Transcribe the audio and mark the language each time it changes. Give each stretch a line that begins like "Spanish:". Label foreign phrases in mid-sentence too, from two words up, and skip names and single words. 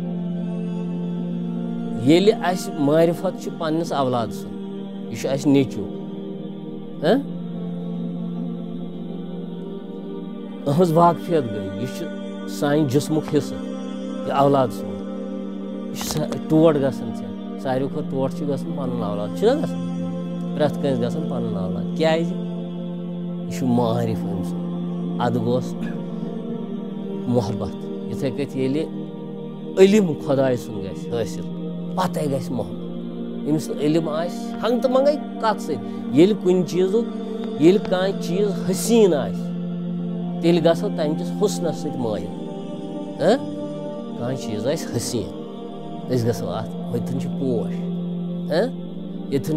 Kashmiri: یل اس معرفت پنس اولاد سن یہ اس نیچو اہز واقفیت گئی یہ سان جسمک حصہ یہ اولاد سن یہ ٹوٹ گژھان ساروی کھۄتہٕ ٹوٹ گژھان پنن اولاد چھُنہ گژھان پرٛٮ۪تھ کٲنٛسہِ گژھان پنُن اولاد کیازِ یہ معرف أمۍ سُنٛد ادٕ گوٚژھ محبت یِتھَے کٔٹھۍ ییٚلہِ علم خۄداے سُنٛد گژھِ حٲصِل پتے گژھِ محبت ییٚمِس نہٕ علم آسہِ ہنٛگ تہٕ منٛگے کتھ سۭتۍ ییٚلہِ کُنہِ چیٖزُک ییٚلہِ کانٛہہ چیٖز حسیٖن آسہِ تیٚلہِ گژھو تمہِ کِس حُسنس سۭتۍ مٲیل کانٛہہ چیٖز آسہِ حسیٖن أسۍ گژھو اتھ ہوٚتٮ۪ن چھِ پوش ییٚتٮ۪ن